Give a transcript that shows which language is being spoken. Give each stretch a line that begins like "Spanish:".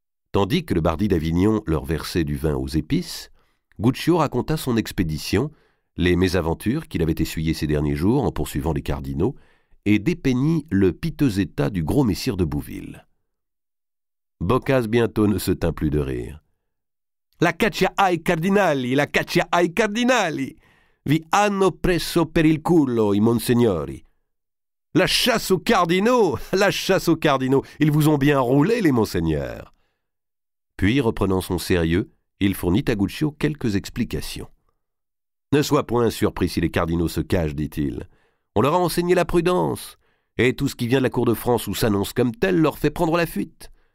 French: Tandis que le Bardi d'Avignon leur versait du vin aux épices, Guccio raconta son expédition, les mésaventures qu'il avait essuyées ces derniers jours en poursuivant les cardinaux, et dépeignit le piteux état du gros messire de Bouville. Boccace bientôt ne se tint plus de rire.
Italian: La caccia ai cardinali, la caccia ai cardinali. Vi hanno preso per il culo, i monsignori.
French: La chasse aux cardinaux, la chasse aux cardinaux. Ils vous ont bien roulé, les monseigneurs. Puis, reprenant son sérieux, il fournit à Guccio quelques explications. Ne sois point surpris si les cardinaux se cachent, dit-il. On leur a enseigné la prudence, et tout ce qui vient de la cour de France ou s'annonce comme tel leur fait prendre la fuite.